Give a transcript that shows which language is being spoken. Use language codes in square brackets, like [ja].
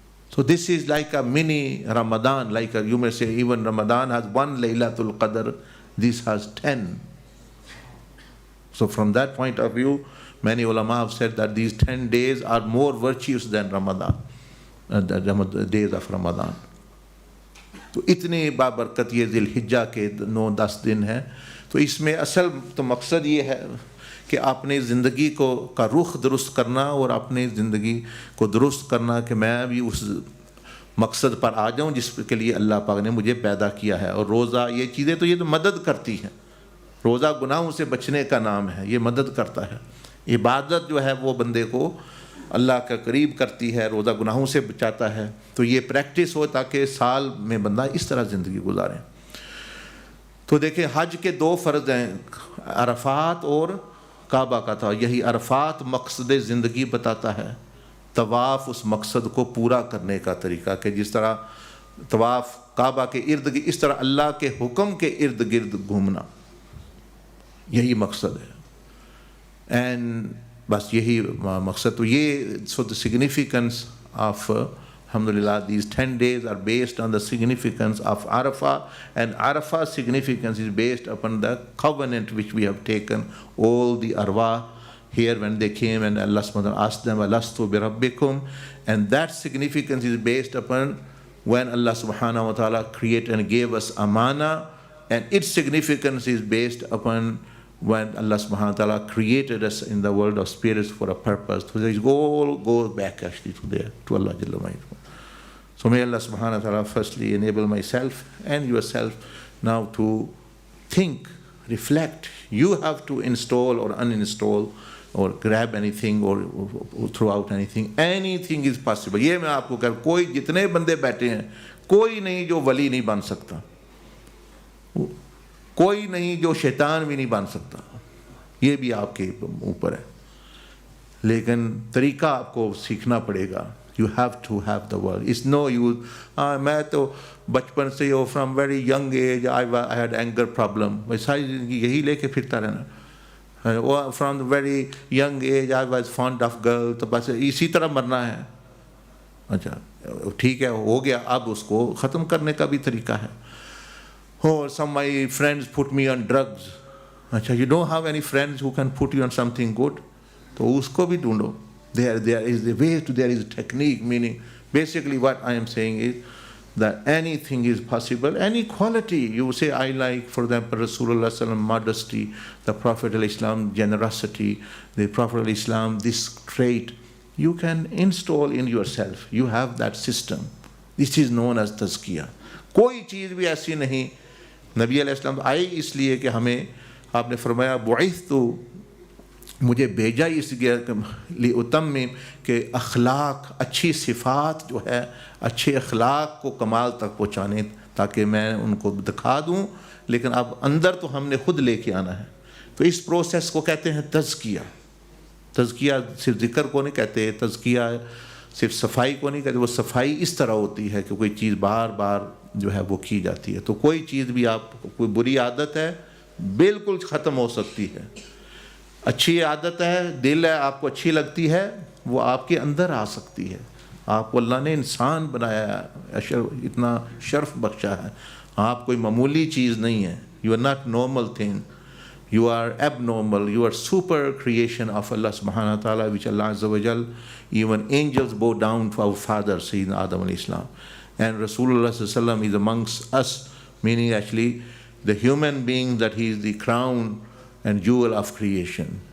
[en] So this is like a mini Ramadan, like you may say even Ramadan has 1 Laylatul Qadr, this has 10. So from that point of view, many ulama have said that these 10 days are more virtuous than Ramadan, the days of Ramadan. [hi] तो इतने बाबरकत ये ज़िल-हिज्जा के 9-10 दिन हैं. तो इसमें असल तो मकसद ये है कि अपने ज़िंदगी का रुख दुरुस्त करना और अपने ज़िंदगी को दुरुस्त करना कि मैं भी उस मकसद पर आ जाऊं जिसके लिए अल्लाह पाक ने मुझे पैदा किया है. और रोज़ा ये चीज़ें तो ये तो मदद करती हैं. रोज़ा गुनाहों से बचने का नाम है, ये मदद करता है. इबादत जो है वो बंदे को अल्लाह का करीब करती है, रोज़ा गुनाहों से बचाता है. तो ये प्रैक्टिस हो ताकि साल में बंदा इस तरह ज़िंदगी गुजारे. तो देखें, हज के 2 फ़र्ज़ हैं, अरफ़ात और काबा का था. यही अरफ़ात मकसद ज़िंदगी बताता है. तवाफ़ उस मकसद को पूरा करने का तरीका, कि जिस तरह तवाफ़ काबा के इर्द गिर्द, इस तरह अल्लाह के हुक्म के इर्द गिर्द घूमना, यही मकसद है. [en] and [hi] बस यही मकसद. तो ये [en] So the significance of Alhamdulillah, these 10 days are based on the significance of Arafah, and Arafah's significance is based upon the covenant which we have taken. All the arwah here when they came and Allah subhanahu wa ta'ala asked them, Alastu bi rabbikum, and that significance is based upon when Allah subhanahu wa ta'ala created and gave us amana, and its significance is based upon when Allah subhanahu wa ta'ala created us in the world of spirits for a purpose. So it all goes back actually to there, to Allah Jalla Wa'ala. So may Allah subhanahu wa ta'ala firstly enable myself and yourself now to think, reflect. You have to install or uninstall or grab anything or throw out anything. Anything is possible. [hi] ये मैं आपको कह, कोई जितने बंदे बैठे हैं, कोई नहीं जो वली नहीं बन सकता, कोई नहीं जो शैतान भी नहीं बन सकता, ये भी आपके ऊपर है. लेकिन तरीका आपको सीखना पड़ेगा. [en] You have to have the word. It's no use. [hi] मैं तो बचपन से हो, [en] from very young age I had anger problem. [hi] मैं सारी जिंदगी यही लेके फिरता रहना. [en] From the very young age I was fond of girl. [hi] तो बस इसी तरह मरना है. अच्छा ठीक है, हो गया, अब उसको ख़त्म करने का भी तरीका है. [en] Or some of my friends put me on drugs. [hi] अच्छा, [en] you don't have any friends who can put you on something good, [hi] तो उसको भी ढूंढो. [en] There is the way to, there is a technique, meaning basically what I am saying is that anything is possible, any quality. You say, I like, for example, Rasulullah Sallam, modesty, the Prophet al-Islam, generosity, the Prophet al-Islam, this trait, you can install in yourself. You have that system. This is known as tazkiyah. [hi] कोई चीज़ भी ऐसी नहीं. नबी अलैहिस्सलाम आए इसलिए कि हमें, आपने फरमाया बुइस्तु, मुझे भेजा इसलिए उतम्मिम, कि अखलाक, अच्छी सिफ़ात जो है, अच्छे अखलाक को कमाल तक पहुँचाने, ताकि मैं उनको दिखा दूँ, लेकिन अब अंदर तो हमने खुद लेके आना है. तो इस प्रोसेस को कहते हैं तज़किया. तज़किया सिर्फ ज़िक्र को नहीं कहते, तज़किया सिर्फ सफाई को नहीं कहते. वो सफाई इस तरह होती है कि कोई चीज़ बार बार जो है वो की जाती है. तो कोई चीज़ भी आप, कोई बुरी आदत है बिल्कुल ख़त्म हो सकती है. अच्छी आदत है, दिल है, आपको अच्छी लगती है, वो आपके अंदर आ सकती है. आपको अल्लाह ने इंसान बनाया है, इतना शर्फ बख्शा है. आप कोई मामूली चीज़ नहीं है. [en] You are not normal thing, you are abnormal, you are super creation of Allah subhanahu wa ta'ala, which Allah azza wa jal, even angels bow down to our father Sayyidina Adam alayhi salam. And Rasulullah sallallahu alaihi wasallam is amongst us, meaning actually the human being, that he is the crown and jewel of creation.